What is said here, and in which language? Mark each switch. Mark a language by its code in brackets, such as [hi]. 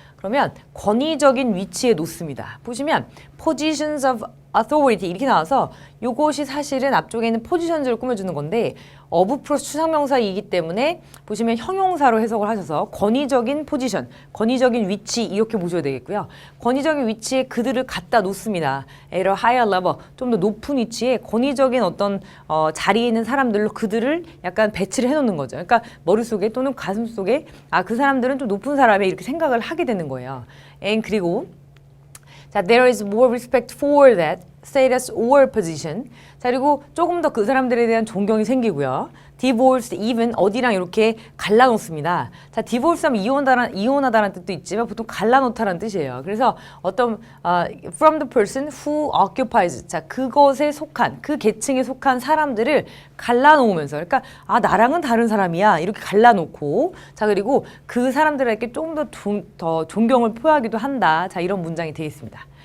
[ko] 그러면 권위적인 위치에 놓습니다. 보시면 [en] positions of authority [ko] 이렇게 나와서 요것이 사실은 앞쪽에 있는 positions를 꾸며주는 건데 of 플러스 추상명사이기 때문에 보시면 형용사로 해석을 하셔서 권위적인 포지션, 권위적인 위치 이렇게 보셔야 되겠고요. 권위적인 위치에 그들을 갖다 놓습니다. [en] at a higher level [ko] 좀 더 높은 위치에 권위적인 어떤 자리에 있는 사람들로 그들을 약간 배치를 해놓는 거죠. 그러니까 머릿속에 또는 가슴속에 그 사람들은 좀 높은 사람이 이렇게 생각을 하게 되는 거예요. [en] and [ko] 그리고 자, [en] there is more respect for that status or position. [ko] 자, 그리고 조금 더 그 사람들에 대한 존경이 생기고요. [en] divorce even [ko] 어디랑 이렇게 갈라놓습니다. 자, divorce 하면 이혼하다라는 뜻도 있지만 보통 갈라놓다라는 뜻이에요. 그래서 어떤 [en] from the person who occupies [ko] 자, 그것에 속한 그 계층에 속한 사람들을 갈라놓으면서 그러니까 나랑은 다른 사람이야 이렇게 갈라놓고 자, 그리고 그 사람들에게 조금 더 존경을 표하기도 한다. 자, 이런 문장이 되어 있습니다.